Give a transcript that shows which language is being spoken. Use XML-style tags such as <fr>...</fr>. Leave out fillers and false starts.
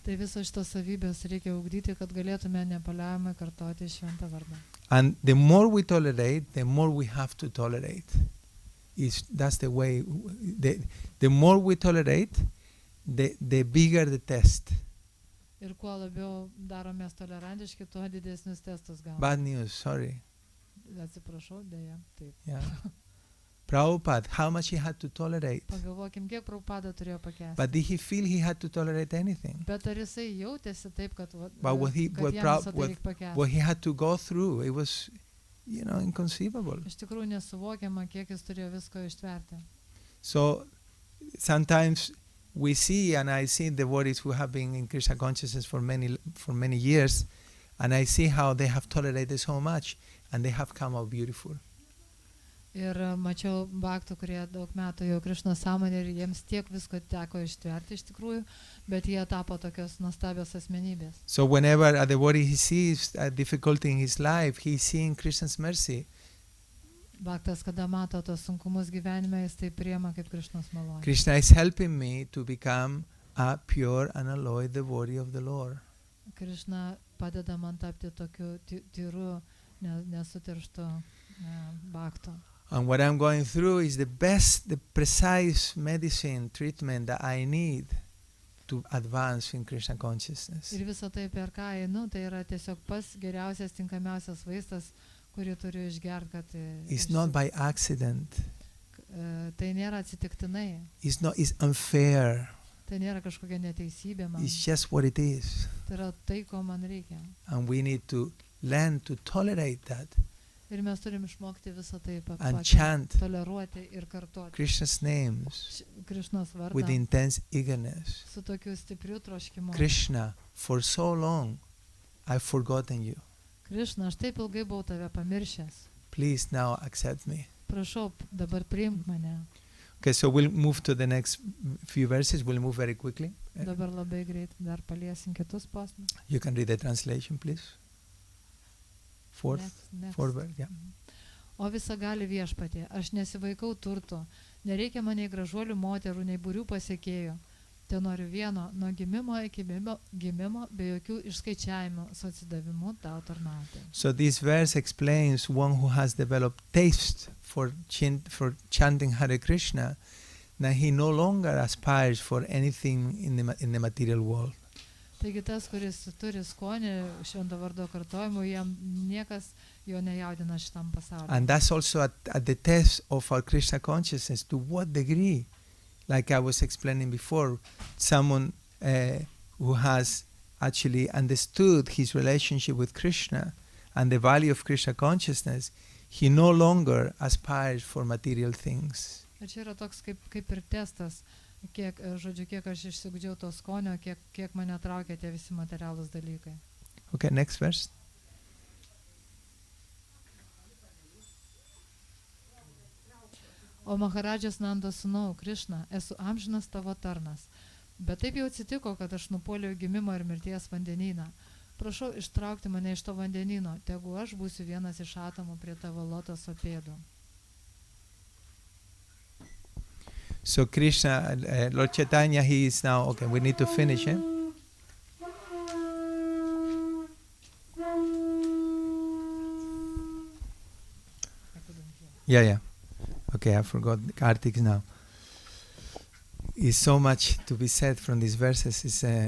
<lt>Tai visos šitos savybės reikia ugdyti, kad galėtume nepaliaujamai kartoti šventą vardą.</lt> <en>And the more we tolerate, the more we have to tolerate. That's the way. The more we tolerate, the bigger the test.</en> <lt>Ir kuo labiau daromės tolerantiški, tuo didesnius testus gauname.</lt> <en>Bad news, sorry.</en> <lt>Atsiprašau, dėja, taip.</lt> <en>Yeah. Prabhupada, how much he had to tolerate.</en> <lt>Pagalvokim, kiek Prabhupada turėjo pakęsti.</lt> <en>But did he feel he had to tolerate anything?</en> <lt>Bet ar jisai jautėsi taip, kad</lt> <en>But what he,</en> <lt>kad jam visą tai reik pakęsti?</lt> <en>what he had to go through, it was, inconceivable.</en> <lt>Iš tikrųjų nesuvokiama, kiek jis turėjo visko ištverti.</lt> <en>So sometimes we see, and I see devotees who have been in Krishna consciousness for many years, and I see how they have tolerated so much, and they have come out beautiful.</en> <lt>Ir mačiau bhaktų, kurie daug metų jau Krišnos sąmonė ir jiems tiek visko teko ištverti iš tikrųjų, bet jie tapo tokios nuostabios asmenybės.</lt> <en>So whenever a devotee he sees a difficulty in his life, he is seeing Krishna's mercy.</en> <lt>Bhaktas, kada mato tos sunkumus gyvenime, jis tai priema kaip Krišnos malonę.</lt> <en>Krishna is helping me to become a pure and unalloyed devotee of the Lord.</en> <lt>Krišna padeda man tapti tokiu tyru, nesutirštu bhaktu.</lt> <en>And what I'm going through is the precise medicine, treatment that I need to advance in Krishna consciousness.</en> <lt>Ir visą tai per ką einu, tai yra tiesiog pats geriausias, tinkamiausias vaistas, kurį turiu išgerti, kad...</lt> <en>It's not by accident.</en> <lt>Tai nėra atsitiktinai.</lt> <en>It's unfair.</en> <lt>Tai nėra kažkokia neteisybė man.</lt> <en>It's just what it is.</en> <lt>Tai yra tai, ko man reikia.</lt> <en>And we need to learn to tolerate that.</en> <lt>Ir mes turim išmokti visą tai</lt> <en>And chant</en> <lt>toleruoti ir kartuoti.</lt> <en>Krishna's names</en> <lt>Krišnos vardą</lt> <en>with intense eagerness.</en> <lt>su tokiu stipriu troškimu.</lt> <en>Krishna, for so long I've forgotten you.</en> <lt>Krišna, aš taip ilgai buvau tave pamiršęs.</lt> <en>Please now accept me.</en> <lt>Prašau, dabar priimk mane.</lt> <en>Okay, so we'll move to the next few verses. We'll move very quickly.</en> <lt>Dabar labai greit dar paliesim kitus posmus.</lt> <en>You can read the translation, please. Fourth verse, yeah.</en> <lt>O visa gali viešpatie, aš nesivaikau turto, nereikia man nei gražuolių moterų, nei būrių pasiekėjų. Te noriu vieno, nuo gimimo iki gimimo, be jokių išskaičiavimų, su atsidavimu tau tarnauti.</lt> <en>So this verse explains one who has developed taste for chanting Hare Krishna, that he no longer aspires for anything in the material world.</en> <lt>Taigi tas, kuris turi skonį švento vardo kartojimų, jam niekas jo nejaudina šitam pasauliu.</lt> <en>And that's also at the test of our Krishna consciousness, to what degree, like I was explaining before, someone who has actually understood his relationship with Krishna and the value of Krishna consciousness, he no longer aspires for material things.</en> <lt>Ir čia yra toks kaip ir testas, kiek aš išsigudžiau to skonio, kiek mane traukia tie visi materialūs dalykai.</lt> <en>Okay, next verse.</en> <lt>O Maharadžas Nandos sūnau, Krišna, esu amžinas tavo tarnas. Bet taip jau atsitiko, kad aš nupuoliau gimimo ir mirties vandenyną. Prašau ištraukti mane iš to vandenyno, tegu aš būsiu vienas iš atomų prie tavo lotoso pėdų.</lt> <en>So Krishna, Lord Chaitanya, he is now, okay, we need to finish, eh? Yeah. Okay, I forgot Kartik now. Is so much to be said from these verses.</en>